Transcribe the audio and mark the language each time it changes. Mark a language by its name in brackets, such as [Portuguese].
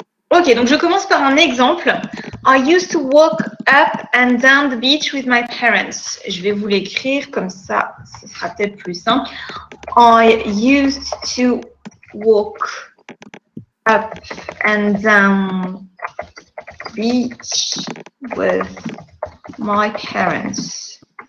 [French] Ok, donc je commence par un exemple. [English] I used to walk up and down the beach with my parents. [French] Je vais vous l'écrire comme ça, ce sera peut-être plus simple. [English] I used to walk up and down the beach with my parents.